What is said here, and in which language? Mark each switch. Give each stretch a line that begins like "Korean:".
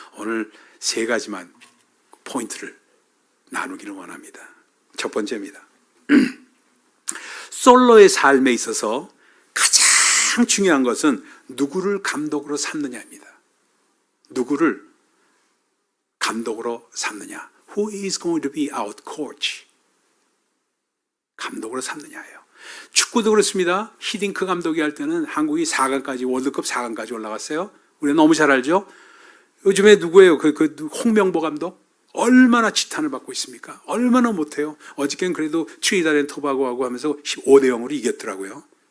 Korean: 오늘 3가지만 포인트를 나누기를 원합니다. 첫 번째입니다. 솔로의 삶에 있어서 가장 중요한 것은 누구를 감독으로 삼느냐입니다. 누구를 감독으로 삼느냐.
English: Who is going to be our coach?
Korean: 감독으로 삼느냐예요. 축구도 그렇습니다. 히딩크 감독이 할 때는 한국이 4강까지, 월드컵 4강까지 올라갔어요. 우리가 너무 잘 알죠? 요즘에 누구예요? 홍명보 감독? 얼마나 지탄을 받고 있습니까? 얼마나 못해요? 어저께는 그래도 트리니다드 앤 토바고하고 하면서 5대0으로 이겼더라고요.